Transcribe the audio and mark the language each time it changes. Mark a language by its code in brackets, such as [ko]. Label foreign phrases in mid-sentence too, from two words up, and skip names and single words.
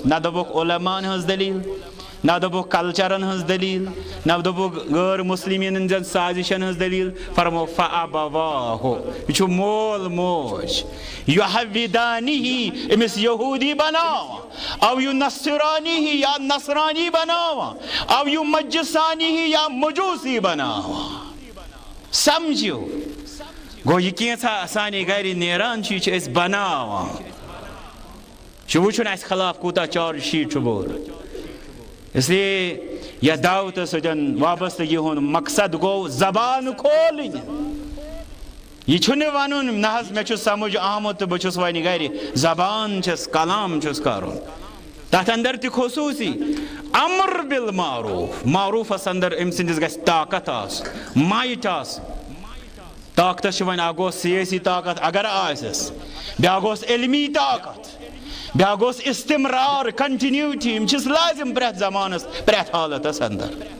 [ks] نہ دبوک علماء ہز دلیل نہ دبوک کلچرن ہز دلیل نہ دبوک غیر مسلمین ہن سازشن ہز دلیل فرمو فابواہ یہ چھُ مول موج یحوِدانہ امس یہودی بناوان او ینصرانہ یا نصرانی بناوان او یمجسانہ یا مجوسی بناوان سمجھو گو یہ کینژھا سانے گھر نیران چھ اس بناوان چھ وچھن اس خلاف کوتا چارج شیٹ چھ بور اس لیے یہ دعوت سن وابستگی ہن مقصد گو زبان کھولن یہ چھُنہ ونن نہ حظ مے چھ سمجھ آمت تو بچس وۄنۍ گھر زبان چھس کلام چھس کرن تتھ اندر تہ خصوصی امر بالمعروف معروفس اندر ام سندس گژھِ طاقت آس مایٹ آس طاقتس وۄنۍ اکھ گوٚس سیٲسی طاقت اگر آسس بیاکھ گوٚس علمی طاقت بیاکھ گوٚس استمرار کنٹینیوٹی یم چھس لازم پرٛٮ۪تھ زمانس پرٛٮ۪تھ حالتس اندر